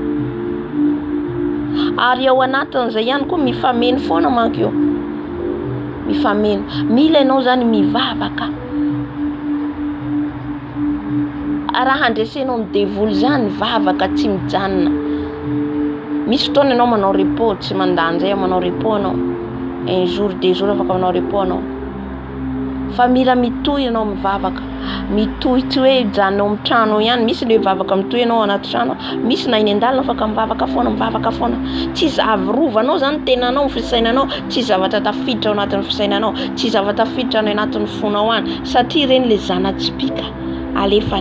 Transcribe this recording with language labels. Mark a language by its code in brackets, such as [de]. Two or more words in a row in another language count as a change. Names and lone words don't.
[mg] Ary ao anatin'izay ihany koa mifameno foana manko io, mifameno. Mila ianao zany mivavaka. Raha handresenao ny devoly zany vavaka tsy mijanona. Misy fotoana ianao manao repos, tsy mandany zay manao repos ianao. [fr] un jour 2 jours [mg] afaka manao repos anao. Fa mila mitohy anao mivavaka. Mitohy tsy hoe janonao amin'ny trano ihany. Misy le mivavaka mitohy anao anaty trano, misy na eny an-dalana afaka mivavaka foana. Tsy zavorovanao zany tenanao, fisainanao, tsy zavatra tafiditra ao anatin'ny fisainanao, tsy zavatra tafiditra ao anatin'ny fonao any, satria reny le zanatsipika alefany.